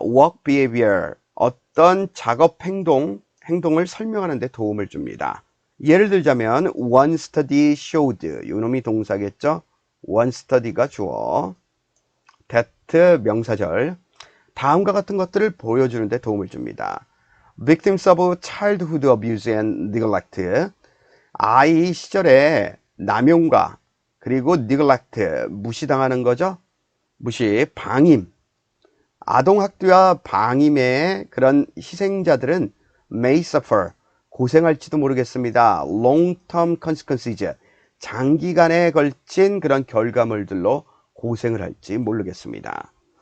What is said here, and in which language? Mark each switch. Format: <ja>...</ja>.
<en>work behavior,</en> <ko>어떤 작업 행동을 설명하는 데 도움을 줍니다. 예를 들자면</ko> <en>one study showed,</en> <ko>요놈이 동사겠죠.</ko> <en>one study</en> <ko>가 주어, that 명사절, 다음과 같은 것들을 보여주는 데 도움을 줍니다.</ko> <en>victims of childhood abuse and neglect,</en> <ko>아이 시절에 남용과 그리고</ko> <en>neglect,</en> <ko>무시당하는 거죠. 무시, 방임. 아동학대와 방임의 그런 희생자들은</ko> <en>may suffer,</en> <ko>고생할지도 모르겠습니다.</ko> <en>long-term consequences,</en> <ko>장기간에 걸친 그런 결과물들로 고생을 할지 모르겠습니다.</ko>